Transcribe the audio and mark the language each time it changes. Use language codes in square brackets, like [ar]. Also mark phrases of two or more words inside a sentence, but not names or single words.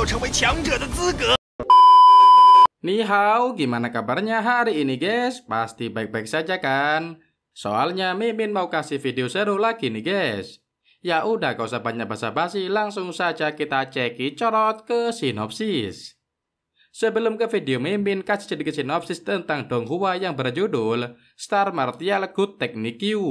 [zh] 强者的资格。你好, [id] gimana kabarnya hari ini guys? Pasti baik-baik saja kan? Soalnya Mimin mau kasih video seru lagi nih guys. Ya udah gak usah banyak basa-basi, langsung saja kita cekicot ke sinopsis. Sebelum ke video, Mimin kasih sedikit sinopsis tentang Donghua yang berjudul Star Martial Good Technique Q.